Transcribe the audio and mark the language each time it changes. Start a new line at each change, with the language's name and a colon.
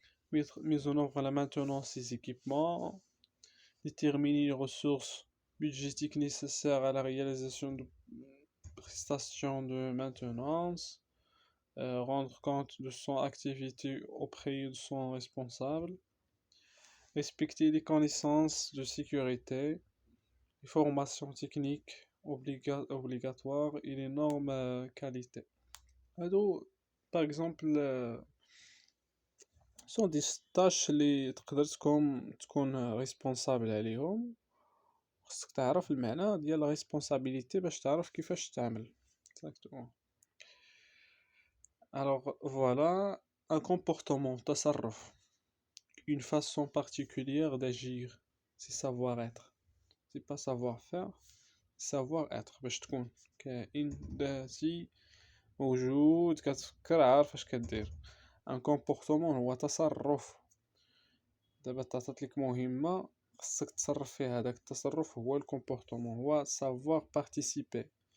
French: Mise en œuvre la maintenance des équipements, déterminer les ressources budgétiques nécessaires à la réalisation de prestations de maintenance, rendre compte de son activité auprès de son responsable, respecter les connaissances de sécurité, les formations techniques obligatoires et les normes qualité. Alors, par exemple, sont des tâches
Arabic: اللي تقدر تكون
French: responsable
Arabic: عليهم. خصك تعرف المعنى ديال
French: la responsabilité
Arabic: باش تعرف كيفاش تعمل.
French: Exactement. Alors voilà un comportement تصرف une façon particulière d'agir. C'est savoir-être. C'est pas savoir-faire, savoir-être
Arabic: باش تكون كائن ذاتي موجود كتفكر عارف اش كدير. ان كومبورتمون هو تصرف. دابا تعطات لك مهمة خصك تصرف فيها، هذاك التصرف هو الكومبورتمون، هو
French: savoir participer.